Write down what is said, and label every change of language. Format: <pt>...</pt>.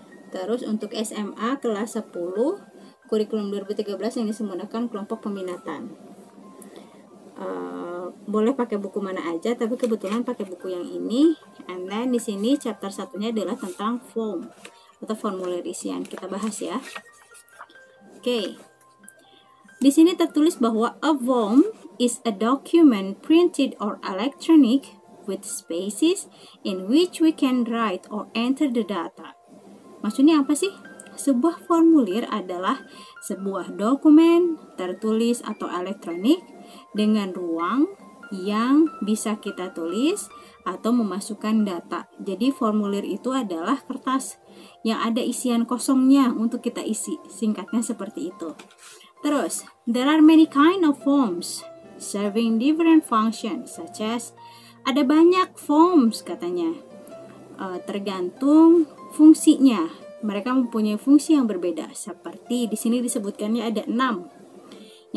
<id>Terus untuk SMA kelas 10, kurikulum 2013 yang disemudakan kelompok peminatan. Boleh pakai buku mana aja, tapi kebetulan pakai buku yang ini.</id> <en>And then</en> <id>di sini chapter satunya adalah tentang form atau formulir isian. Kita bahas ya. Oke. Di sini tertulis bahwa</id> <en>a form is a document printed or electronic with spaces in which we can write or enter the data.</en> <id>Maksudnya apa sih? Sebuah formulir adalah sebuah dokumen tertulis atau elektronik dengan ruang yang bisa kita tulis atau memasukkan data. Jadi formulir itu adalah kertas yang ada isian kosongnya untuk kita isi. Singkatnya seperti itu.</id> <en>Terus, there are many kind of forms serving different functions, such as</en> <id>ada banyak forms katanya. Tergantung fungsinya. Mereka mempunyai fungsi yang berbeda. Seperti di sini disebutkannya ada 6.</id>